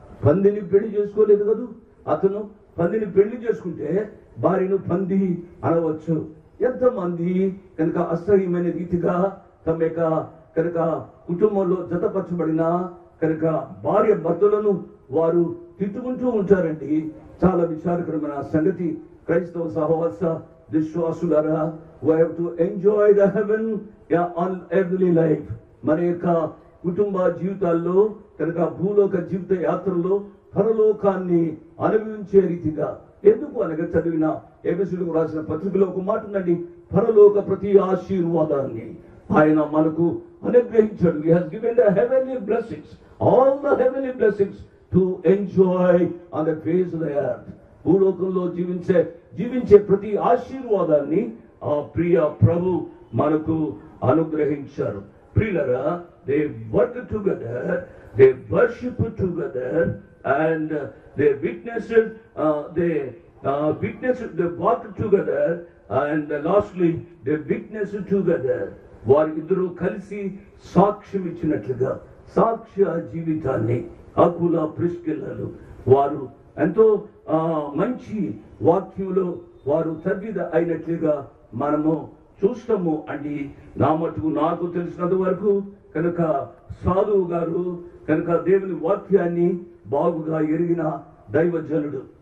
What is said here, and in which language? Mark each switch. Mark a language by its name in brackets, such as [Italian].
[Telugu] పందిని పెళ్లి చేసుకోలేదు కదూ అతను. పందిని పెళ్లి చేసుకుంటే భార్యను పంది అనవచ్చు. ఎంతమంది కనుక అసహ్యమైన రీతిగా తమ యొక్క కనుక కుటుంబంలో జతపరచబడిన కనుక భార్య భర్తలను వారు తిట్టుకుంటూ ఉంటారండి. చాలా విచారకరమైన సంగతి. క్రైస్తవ సహవాస విశ్వాసులారా, [English] we have to enjoy the heaven on every life. [Telugu] మన యొక్క కుటుంబ జీవితాల్లో కనుక భూలోక జీవిత యాత్రలో పరలోకాన్ని అనుభవించే రీతిగా. ఎందుకు అనగా చదివిన ఎఫెసీయులకు రాసిన పత్రికలో ఒక మాట ఉందండి, పరలోక ప్రతి ఆశీర్వాదాన్ని ఆయన మనకు అనుగ్రహించాడు. [English] He has given the heavenly blessings, all the heavenly blessings to enjoy on the face of the earth. [Telugu] భూలోకంలో జీవించే ప్రతి ఆశీర్వాదాన్ని ఆ ప్రియ ప్రభు మనకు అనుగ్రహించారు. [English] ప్రియులరా, they work together, they worship together, and they witnessed, they walked together, and lastly they witnessed together. [Telugu] వారిద్దరూ కలిసి సాక్ష్యం ఇచ్చినట్లుగా సాక్ష్య జీవితాన్ని అకుల ప్రిస్కిల్లలు వారు ఎంతో మంచి వాక్యంలో వారు తర్బిద అయినట్లుగా మనము చూస్తాము అండి. నా మటుకు నాకు తెలిసినంత వరకు కనుక సాధువు గారు కనుక దేవుని వాక్యాన్ని బాగుగా ఎరిగిన దైవజనుడు.